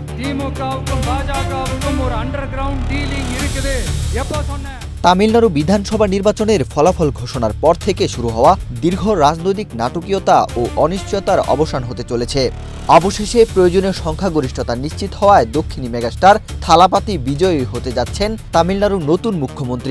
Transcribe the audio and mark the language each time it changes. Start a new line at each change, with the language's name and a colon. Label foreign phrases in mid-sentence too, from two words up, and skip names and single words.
Tamil: திமுகவுக்கும் பாஜகவுக்கும் ஒரு
English: underground dealing
Tamil: இருக்குது. எப்போ சொன்னேன்?
Bangla: তামিলনাড়ু বিধানসভা নির্বাচনের ফলাফল ঘোষণার পর থেকে শুরু হওয়া দীর্ঘ রাজনৈতিক নাটকীয়তা ও অনিশ্চয়তার অবসান হতে চলেছে। অবশেষে প্রয়োজনীয় সংখ্যাগরিষ্ঠতা নিশ্চিত হওয়ায় দক্ষিণী মেগাস্টার থালাপাতি বিজয়ী হতে যাচ্ছেন তামিলনাড়ুর নতুন মুখ্যমন্ত্রী।